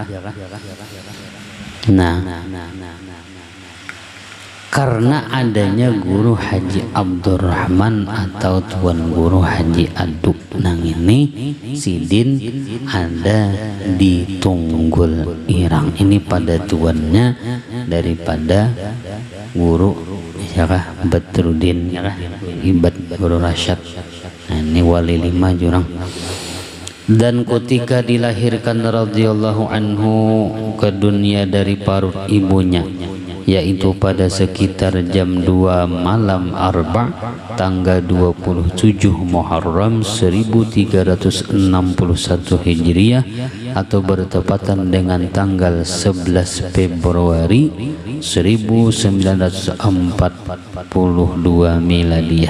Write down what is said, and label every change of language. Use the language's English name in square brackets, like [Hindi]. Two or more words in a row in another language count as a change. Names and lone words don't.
[Banjar] Nah, karena adanya Guru Haji Abdurrahman atau Tuan Guru Haji Aduk nang ini Sidin ada di Tunggul Irang ini pada tuannya daripada Guru ya kah Badruddin ya kah Ibad Guru Rasyad. Nah, ini wali 5 jurang. [Indonesian] Dan ketika dilahirkan [Arabic] رضي الله عنه [Indonesian] ke dunia dari perut ibunya, yaitu pada sekitar jam 2 malam Arba tanggal 27 Muharram 1361 Hijriah atau bertepatan dengan tanggal 11 Februari 1942 Miladiah.